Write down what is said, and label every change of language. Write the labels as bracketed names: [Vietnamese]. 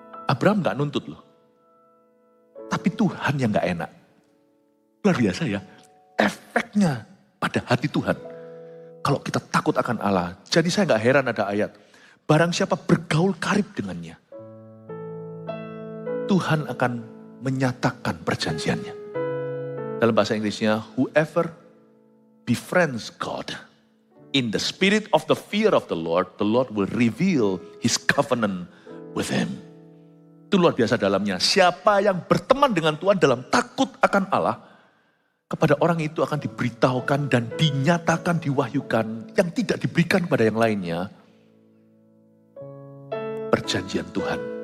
[Indonesian] Abraham gak nuntut loh. Tapi Tuhan yang gak enak. Luar biasa ya. Efeknya pada hati Tuhan. Kalau kita takut akan Allah. Jadi saya gak heran ada ayat. Barang siapa bergaul karib dengannya. Tuhan akan menyatakan perjanjiannya. Dalam bahasa Inggrisnya, [English] whoever befriends God in the spirit of the fear of the Lord will reveal his covenant with him. [Indonesian] Itu luar biasa dalamnya. Siapa yang berteman dengan Tuhan dalam takut akan Allah, kepada orang itu akan diberitahukan dan dinyatakan, diwahyukan, yang tidak diberikan kepada yang lainnya, perjanjian Tuhan.